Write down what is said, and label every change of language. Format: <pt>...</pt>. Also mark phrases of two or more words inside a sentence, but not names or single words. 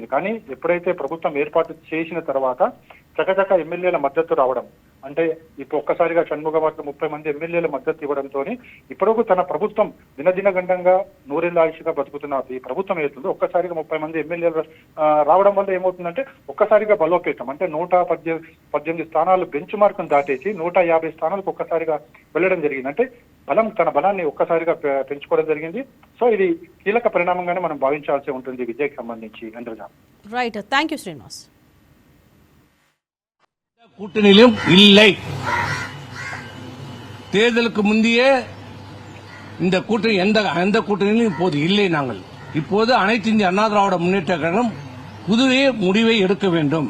<te>కానీ ఎప్పుడైతే ప్రభుత్వం ఏర్పాటు చేసిన తర్వాత చకచక ఎమ్మెల్యేల మద్దతు రావడం, అంటే ఇప్పుడు ఒక్కసారిగా షణ్ముగం వర్గం 30 మంది ఎమ్మెల్యేల మద్దతు ఇవ్వడంతో ఇప్పటివరకు తన ప్రభుత్వం దినదిన గండంగా నూరేళ్ల ఆయుష్గా బతుకుతున్న ఈ ప్రభుత్వం ఏతుందో ఒక్కసారిగా 30 మంది ఎమ్మెల్యేలు రావడం వల్ల ఏమవుతుందంటే ఒక్కసారిగా బలోపేతం, అంటే 118 స్థానాలు బెంచ్ మార్కును దాటేసి 150 స్థానాలకు ఒక్కసారిగా వెళ్ళడం జరిగింది. అంటే తన బలాన్ని ఒక్కసారిగా పెంచుకోవడం జరిగింది. సో ఇది కీలక పరిణామంగానే మనం భావించాల్సి ఉంటుంది విజయ్కి సంబంధించి.</te> <en>Right, thank you Srinivas.</en> <ta>கூட்டணியிலும் இல்லை. தேர்தலுக்கு முந்தையே இந்த கூட்டணி எந்த கூட்டணியிலும் இப்போது இல்லை. நாங்கள் இப்போது அனைத்து இந்திய அண்ணா திராவிட முன்னேற்ற கழகம் புதிய முடிவை எடுக்க வேண்டும்.</ta>